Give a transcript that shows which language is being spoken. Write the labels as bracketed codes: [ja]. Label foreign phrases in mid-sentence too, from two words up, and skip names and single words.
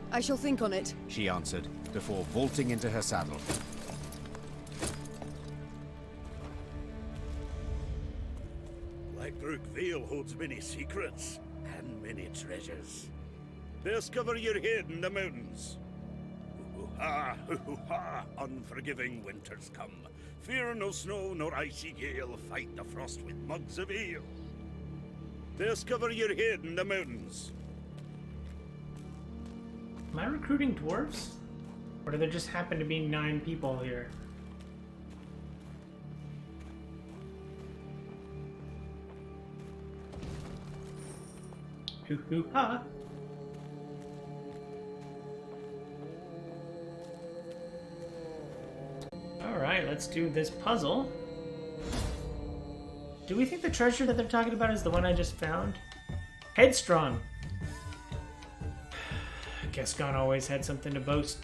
[en] I shall think on it, she answered, before vaulting into her saddle. Blackbrook Vale holds many secrets and many treasures. Discover your head in the mountains. Hoo-ha, hoo-ha, unforgiving winters come. Fear no snow nor icy gale, fight the frost with mugs of ale. Discover your head in the mountains. Am I recruiting dwarves? Or do there just happen to be 9 people here? Hoo-hoo-ha! Alright, let's do this puzzle. Do we think the treasure that they're talking about is the one I just found? Headstrong! Gascon always had something to boast.